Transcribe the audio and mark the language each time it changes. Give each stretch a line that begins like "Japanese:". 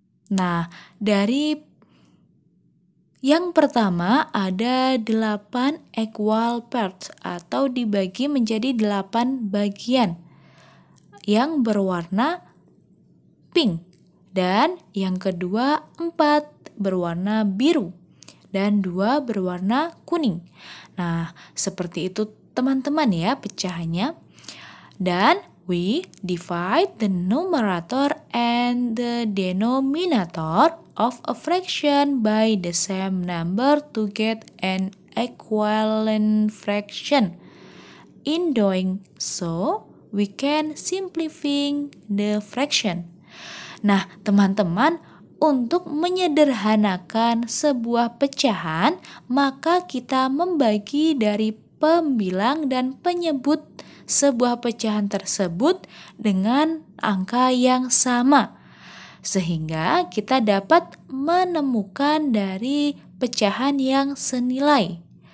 Indonesian: Nah, dari yang pertama ada 8
English: equal parts
Indonesian: atau dibagi menjadi 8 bagian yang berwarna pink. Dan yang kedua 4 berwarna biru dan 2 berwarna kuning. Nah, seperti itu teman-teman ya pecahannya.
English: Dan we divide the numerator and the denominator of a fraction by the same number to get an equivalent fraction. In doing so, we can simplify the fraction.
Indonesian: Nah, teman-teman, untuk menyederhanakan sebuah pecahan, maka kita membagi dari pembilang dan penyebut sebuah pecahan tersebut dengan angka yang sama, sehingga kita dapat menemukan dari pecahan yang senilai.